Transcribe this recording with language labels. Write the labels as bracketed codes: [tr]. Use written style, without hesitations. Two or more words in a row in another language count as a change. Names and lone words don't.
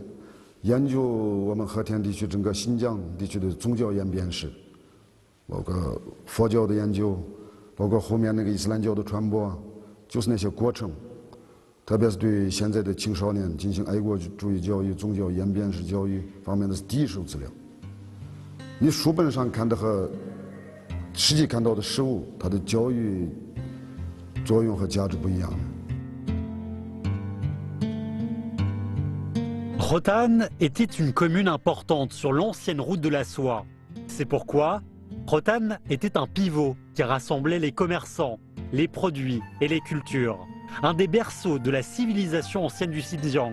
[zh] 研究我们和田地区整个新疆地区的宗教演变史，包括佛教的研究，包括后面那个伊斯兰教的传播，就是那些过程，特别是对现在的青少年进行爱国主义教育、宗教演变史教育方面的第一手资料。你书本上看的和实际看到的实物，它的教育作用和价值不一样。 [fr] Rotanne était une commune importante sur l'ancienne route de la soie. C'est pourquoi Rotanne était un pivot qui rassemblait les commerçants, les produits et les cultures. Un des berceaux de la civilisation ancienne du Xinjiang.